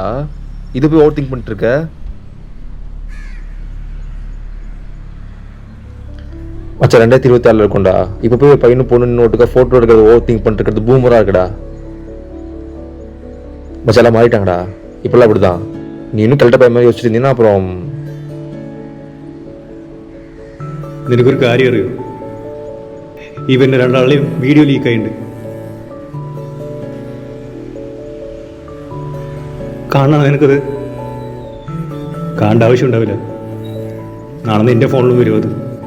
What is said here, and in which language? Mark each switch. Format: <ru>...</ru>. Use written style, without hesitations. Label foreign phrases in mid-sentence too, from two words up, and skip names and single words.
<ta>இதை போய்</ta> <en>over think</en> <ta>பண்ணிட்டு இருக்க. மச்சா 2026 இருக்கும்டா. இப்போ போய் ஒரு பையனும் பொண்ணு ஓட்டுக்க ஃபோட்டோ எடுக்கிறது</ta> <en>over think</en> <ta>பண்ணிட்டு இருக்கிறது பூமராக இருக்குடா. மச்சா எல்லாம் மாறிட்டாங்கடா. இப்போல்லாம் அப்படிதான். நீ இன்னும் கரெக்டாக பையன் மாதிரி யோசிச்சிருந்தீங்கன்னா அப்புறம்</ta> <ml>നിനക്കൊരു കാര്യം അറിയോ? ഇവന്റെ രണ്ടാളെയും വീഡിയോ ലീക്കായിട്ടുണ്ട്. കാണണം നിനക്കത്? കാണേണ്ട ആവശ്യം ഉണ്ടാവില്ല. നാളെ നിന്റെ ഫോണിലും വരും അത്.</ml>